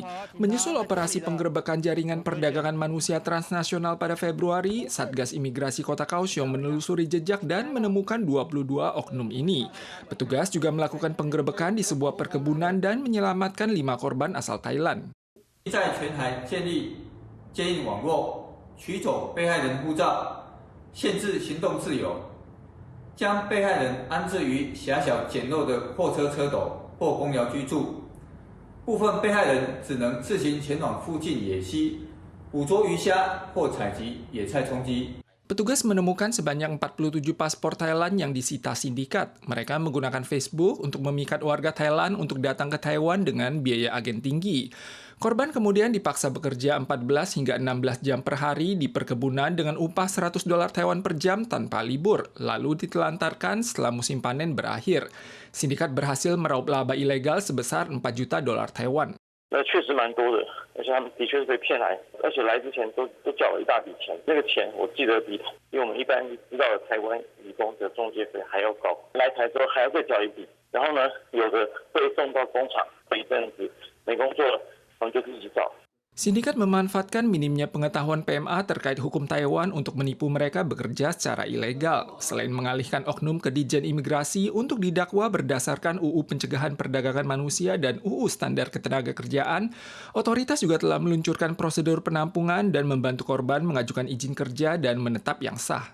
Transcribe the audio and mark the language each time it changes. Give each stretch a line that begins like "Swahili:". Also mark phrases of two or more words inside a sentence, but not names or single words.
Indonesian: Menyusul operasi penggerebekan jaringan perdagangan manusia transnasional pada Februari, Satgas Imigrasi Kota Kaohsiung menelusuri jejak dan menemukan 22 oknum ini. Petugas juga melakukan penggerebekan di sebuah perkebunan dan menyelamatkan 5 korban asal Thailand.
Chinese: 取走被害人护照，限制行动自由，将被害人安置于狭小简陋的货车车斗或公寮居住。部分被害人只能自行前往附近野溪，捕捉鱼虾或采集野菜充饥。
Indonesian: Petugas menemukan sebanyak 47 paspor Thailand yang disita sindikat. Mereka menggunakan Facebook untuk memikat warga Thailand untuk datang ke Taiwan dengan biaya agen tinggi. Korban kemudian dipaksa bekerja 14 hingga 16 jam per hari di perkebunan dengan upah 100 dolar Taiwan per jam tanpa libur, lalu ditelantarkan setelah musim panen berakhir. Sindikat berhasil meraup laba ilegal sebesar 4 juta dolar Taiwan.
Chinese: 那确实蛮多的，而且他们的确是被骗来，而且来之前都缴了一大笔钱，那个钱我记得比我们一般知道的台湾理工的中介费还要高，来台之后还要再缴一笔，然后呢，有的被送到工厂，一阵子没工作了，我们就自己找。
Indonesian: Sindikat memanfaatkan minimnya pengetahuan PMA terkait hukum Taiwan untuk menipu mereka bekerja secara ilegal. Selain mengalihkan oknum ke Ditjen Imigrasi untuk didakwa berdasarkan UU Pencegahan Perdagangan Manusia dan UU Standar Ketenagakerjaan, otoritas juga telah meluncurkan prosedur penampungan dan membantu korban mengajukan izin kerja dan menetap yang sah.